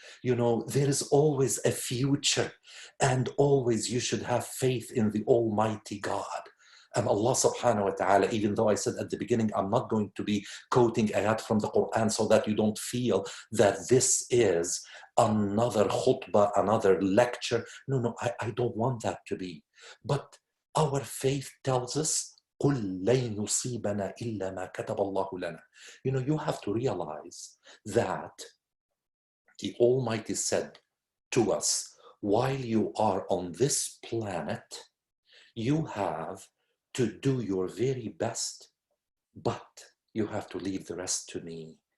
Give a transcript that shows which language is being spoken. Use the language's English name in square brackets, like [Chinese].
[English] There is always a future, and always you should have faith in the Almighty God. And Allah subhanahu wa ta'ala, even though I said at the beginning, I'm not going to be quoting ayat from the Quran so that you don't feel that this is another khutbah, another lecture. No, I don't want that to be. But our faith tells us, [Arabic] قُلْ لَن يُصِيبَنَا إِلَّا مَا كَتَبَ اللَّهُ لَنَا. [English] You have to realize that the Almighty said to us, while you are on this planet, You have to do your very best, but you have to leave the rest to me.